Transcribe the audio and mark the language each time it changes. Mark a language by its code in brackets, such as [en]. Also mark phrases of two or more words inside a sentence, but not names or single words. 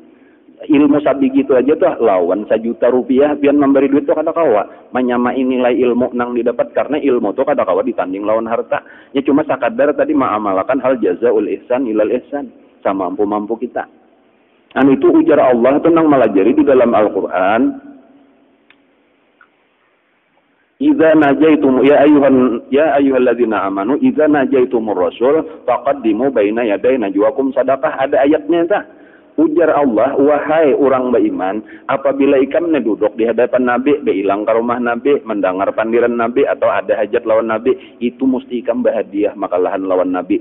[bjn] Ilmu sabi gitu aja tuh lawan Rp1.000.000 pian memberi duit tuh kada kawa menyamai nilai ilmu nang didapat, karena ilmu tuh kada kawa ditanding lawan harta. Ya cuma sakadar tadi mengamalkan [ar] هل جزاء الإحسان إلا الإحسان, [bjn] sama mampu-mampu kita. Itu ujar Allah tentang melajari di dalam Al-Quran. [ar] إذا ناجيتم يا أيها الذين آمنوا إذا ناجيتم الرسول فقدموا بين يدي نجواكم صدقة. [bjn] Ada ayatnya tak? Ujar Allah, wahai orang beriman, apabila ikam duduk di hadapan Nabi, beilang ke rumah Nabi, mendengar pandiran Nabi, atau ada hajat lawan Nabi, itu mesti ikam berhadiah makalahan lawan Nabi.